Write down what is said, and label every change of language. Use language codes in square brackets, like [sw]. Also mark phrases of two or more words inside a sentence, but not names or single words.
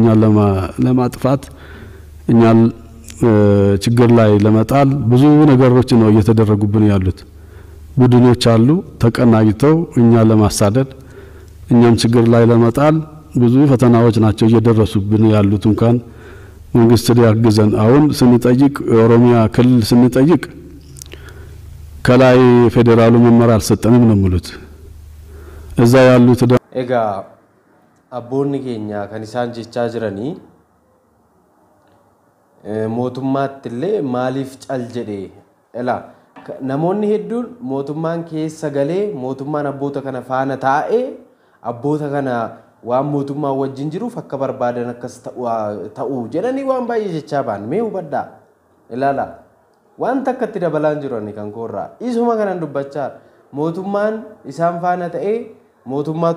[am] ለማጥፋት እኛ ችግር ላይ ለመጣል ብዙ ነገሮች ነው እየተደረጉብን ያሉት። ቡድኖች አሉ ተቀናጅተው እኛ ለማሳደድ እኛም ችግር ላይ ለመጣል ብዙ ፈተናዎች ናቸው እየደረሱብን ያሉት። እንኳን መንግስት ሊያግዘን አሁን ስንጠይቅ ኦሮሚያ ክልል ስንጠይቅ ከላይ ፌደራሉ መመሪያ አልሰጠንም ነው የሚሉት። እዛ ያሉት [om] Egaa abbooni keenya kanisaan jecha jiranii mootummaatillee maaliif cal jedhe ela namoonni hedduun mootummaan keessa galee mootummaan abboota kana faana taa'ee abboota kana waan mootummaa wajjin jiruuf akka barbaadan akkas ta'uu jedhanii waan baay'ee jechaa baan mee hubadhaa ilaala waan takkatti dabalaan jirani kan koorraa isuma kanan dubbachaa mootummaan isaan faana ta'ee mootummaatu